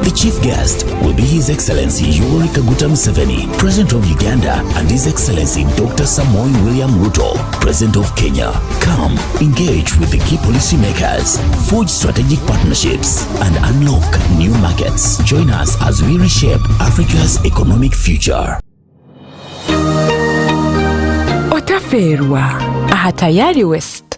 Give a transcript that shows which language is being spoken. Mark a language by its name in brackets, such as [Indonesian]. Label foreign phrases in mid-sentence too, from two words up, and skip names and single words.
[English] The chief guest will be His Excellency Yoweri Kaguta Museveni, President of Uganda, and His Excellency Dr. Samoei William Ruto, President of Kenya. Come, engage with the key policymakers, forge strategic partnerships, and unlock new markets. Join us as we reshape Africa's economic future. [Nyankole] Otaferwa aha Tayari West.